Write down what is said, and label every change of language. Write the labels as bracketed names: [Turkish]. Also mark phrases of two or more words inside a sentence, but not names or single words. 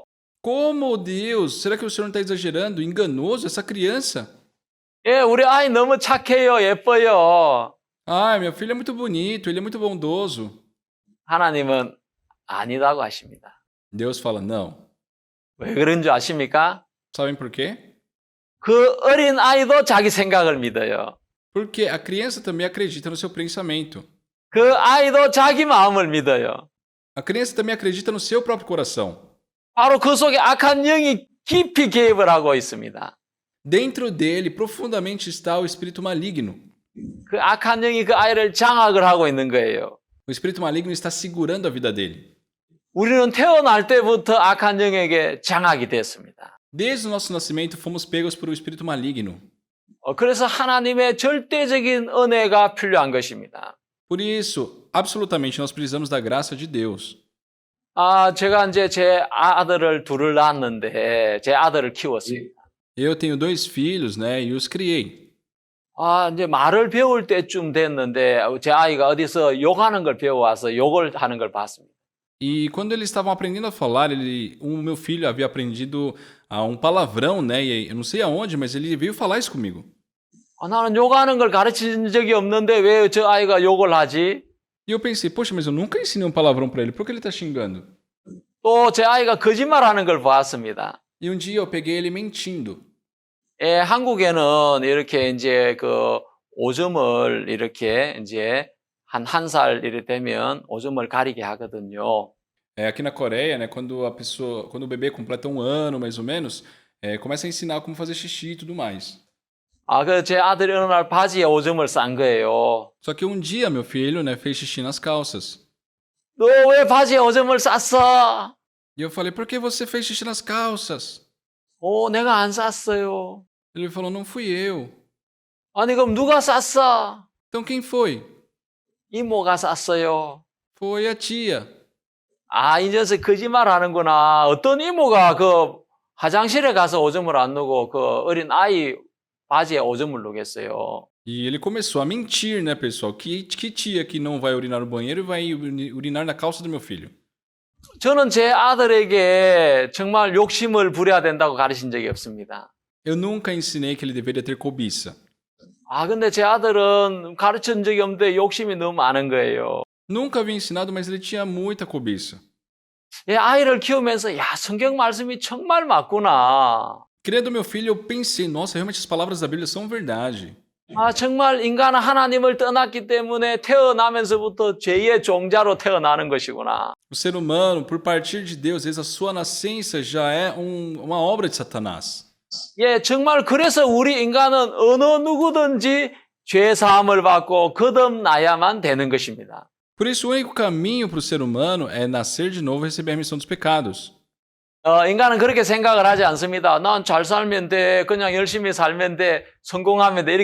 [Portuguese] Como Deus? Será que o Senhor não está exagerando? Enganoso essa criança? [Korean] 예, 우리 아이 너무 착해요, 예뻐요. [Portuguese] Ah, meu filho é muito bonito, ele é muito bondoso. [Korean] 하나님은 아니라고 하십니다. [Portuguese] Deus fala, não. [Korean] 왜 그런 줄 아십니까? [Portuguese] Sabem por quê? [Korean] 그 어린 아이도 자기 생각을 믿어요. [Portuguese] Porque a criança também acredita no seu pensamento. [Korean] 그 아이도 자기 마음을 믿어요. [Portuguese] A criança também acredita no seu próprio coração. [Korean] 바로 그 속에 악한 영이 깊이 개입을 하고 있습니다. [Portuguese] Dentro dele, profundamente, está o espírito maligno. [Korean] 그 악한 영이 그 아이를 장악을 하고 있는 거예요. [Portuguese] O espírito maligno está segurando a vida dele. [Korean] 우리는 태어날 때부터 악한 영에게 장악이 됐습니다. [Portuguese] Desde o nosso nascimento, fomos pegos por um espírito maligno. [Korean] 그래서 하나님의 절대적인 은혜가 필요한 것입니다. [Portuguese] Por isso, absolutamente, nós precisamos da graça de Deus. [Korean] 제가 이제 제 아들을 둘을 낳았는데 제 아들을 키웠습니다. [Portuguese] Eu tenho 2 filhos, né, e os criei. [Korean] 이제 말을 배울 때쯤 됐는데 제 아이가 어디서 욕하는 걸 배워와서 욕을 하는 걸 봤습니다. [Portuguese] E quando eles estavam aprendendo a falar, o meu filho havia aprendido um palavrão, né, e eu não sei aonde, mas ele veio falar isso comigo. [Korean] 나는 욕하는 걸 가르친 적이 없는데 왜 저 아이가 욕을 하지? [Portuguese] E eu pensei, poxa, mas eu nunca ensinei um palavrão para ele, por que ele está xingando? [Korean] 또 제 아이가 거짓말하는 걸 봤습니다. [Portuguese] E um dia eu peguei ele mentindo. [Korean] 한국에는 이렇게 이제 그 오줌을 이렇게 이제 한 살 이렇게 되면 오줌을 가리게 하거든요. [Portuguese] Aqui na Coreia, né, quando o bebê completa 1 ano, mais ou menos, começa a ensinar como fazer xixi e tudo mais. [Korean] 제 아들이 어느 날 바지에 오줌을 싼 거예요. [Portuguese] Só que um dia meu filho, né, fez xixi nas calças. [Korean] 너 왜 바지에 오줌을 쌌어? [Portuguese] E eu falei, por que você fez xixi nas calças? [Korean] 내가 안 쌌어요. [Portuguese] Ele falou, não fui eu. [Korean] 아니 그럼 누가 쌌어? [Portuguese] Então quem foi? [Korean] 이모가 쌌어요. [Portuguese] Foi a tia. [Korean] 이 녀석 거짓말 하는구나. 어떤 이모가 그 화장실에 가서 오줌을 안 누고 그 어린 아이 바지에 오줌을 누겠어요. [Portuguese] E ele começou a mentir, né, pessoal? Que tia que não vai urinar no banheiro e vai urinar na calça do meu filho? [Korean] 저는 제 아들에게 정말 욕심을 부려야 된다고 가르친 적이 없습니다. [Portuguese] Eu nunca ensinei que ele deveria ter cobiça. [Korean] 근데 제 아들은 가르친 적이 없는데 욕심이 너무 많은 거예요. [Portuguese] Nunca havia ensinado, mas ele tinha muita cobiça. [Korean] 아이를 키우면서 성경 말씀이 정말 맞구나. [Portuguese] Criando meu filho, eu pensei, nossa, realmente as palavras da Bíblia são verdade. [Korean] 정말 인간은 하나님을 떠났기 때문에 태어나면서부터 죄의 종자로 태어나는 것이구나. [Portuguese] O ser humano, por partir de Deus, desde a sua nascença, já é uma obra de Satanás. [Korean] 정말 그래서 우리 인간은 어느 누구든지 죄 사함을 받고 거듭나야만 되는 것입니다. [Portuguese] Por isso, o único caminho para o ser humano é nascer de novo e receber a remissão dos pecados. [Korean] 인간은 그렇게 생각을 하지 않습니다. 난 잘 살면 돼. 그냥 열심히 살면 돼. 성공하면 돼.